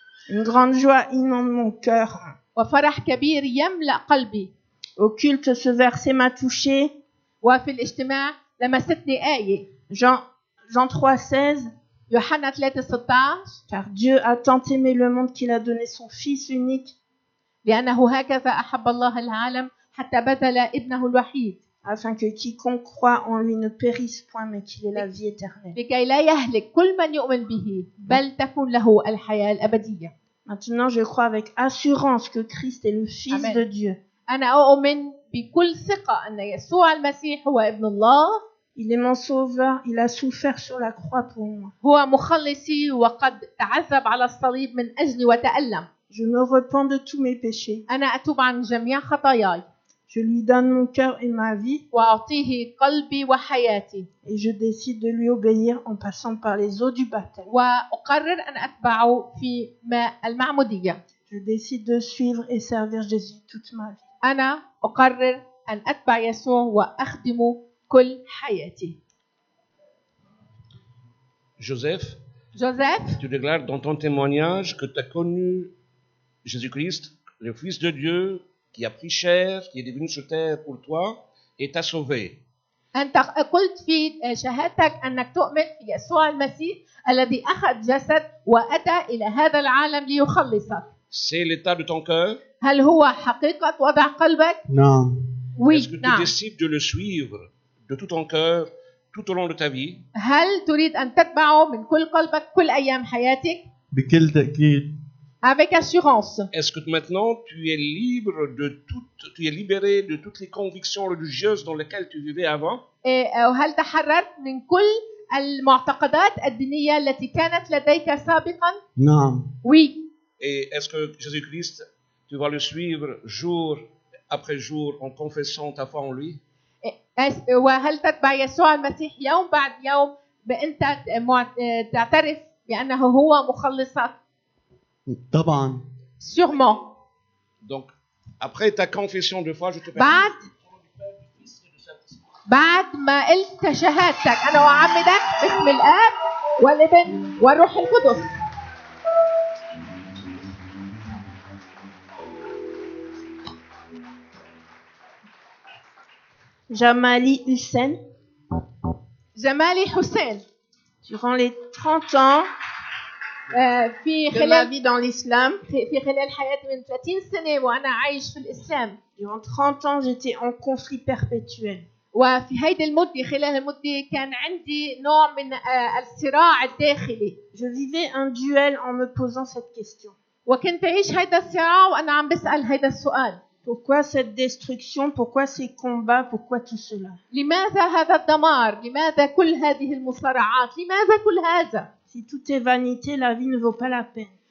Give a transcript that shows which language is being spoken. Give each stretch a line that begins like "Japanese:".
French: Une grande joie inonde mon cœur.
Arabic: وفرح كبير يملأ قلبي.
French: Au culte, ce verset m'a touché.
Arabic: وفي الاجتماع لمستني آية.
French: Jean 3,16.
Arabic: يوحنا 3:16
French: Car Dieu a tant aimé le monde qu'il a donné son Fils unique,
Arabic: لأنه هكذا أحب الله العالم حتى بذل ابنه الوحيد
French: afin que quiconque croit en lui ne périsse point, mais qu'il ait la vie éternelle.
Arabic: لكي لا يهلك كل من يؤمن به بل تكون له الحياة الأبدية.
French: Maintenant, je crois avec assurance que Christ est le Fils Amen. de Dieu.
Arabic: أنا أؤمن بكل ثقة أن يسوع المسيح هو ابن الله.
French: Il est mon sauveur, il a souffert sur la croix pour moi.
Arabic: هو مخلصي وقد تعذب على الصليب من أجلي وتألم.
French: Je me repens de tous mes péchés.
Arabic: أنا أتوب عن جميع خطاياي.
French: Je lui donne mon cœur et ma vie,
Arabic: وأعطيه قلبي وحياتي.
French: et je décide de lui obéir en passant par les eaux du baptême.
Arabic: وأقرر أن أتبعه في ماء المعمودية.
French: Je décide de suivre et servir Jésus toute ma vie.
Arabic: أنا أقرر أن أتبع يسوع وأخدمه كل حياتي.
French: Joseph,
Arabic: جوزيف،
French: tu déclares dans ton témoignage que tu as connu Jésus-Christ, le Fils de Dieu, qui a pris chair, qui est devenu sur terre pour toi et t'a sauvé.
Arabic: أنت قلت في شهادتك أنك تؤمن في يسوع المسيح الذي أخذ جسد وأتى إلى هذا العالم ليخلصك.
French: C'est l'état de ton cœur.
Arabic: هل هو حقيقة وضع قلبك؟
French: Non. Oui, Est-ce que tu
Arabic: نعم.
French: décides de le suivre de tout ton cœur tout au long de ta vie?
Arabic: هل تريد أن تتبعه من كل قلبك كل أيام حياتك؟ بكل تأكيد.
French: Avec assurance. Est-ce que maintenant tu es libre tu es libéré de toutes les convictions religieuses dans lesquelles tu vivais avant?
Arabic: وهل تحررت من كل المعتقدات الدينية التي كانت لديك سابقا؟ نعم.
French: Oui. Et est-ce que Jésus-Christ, tu vas le suivre jour après jour en confessant ta foi en lui?
Arabic: وهل تتبع يسوع المسيح يوم بعد يوم بأنت تعترف بأنه هو مخلصك؟ طبعا.
French: Sûrement. Donc, après ta confession de foi, je te permets.
Arabic: بعد ما قلت شهادتك أنا أعمدك باسم الآب والابن والروح القدس.
French: Jamali Hussein.
Arabic: جمالي حسين.
French: Durant les 30 ans
Arabic: في
French: de ma
Arabic: خلال
French: vie dans l'islam,
Arabic: في خلال حياتي من 30 سنة وأنا عايش في الإسلام.
French: durant 30 ans, j'étais en conflit perpétuel.
Arabic: وفي هيدي المدة خلال المدة كان عندي نوع من الصراع الداخلي.
French: Je vivais un duel en me posant cette question.
Arabic: وكنت أعيش هيدا الصراع وأنا عم بسأل هيدا السؤال.
French: Pourquoi cette destruction? Pourquoi ces combats? Pourquoi tout cela?
Arabic: لماذا هذا الدمار؟ لماذا كل هذه المصارعات؟ لماذا كل هذا؟
French: Si tout est vanité, la vie ne vaut pas la peine.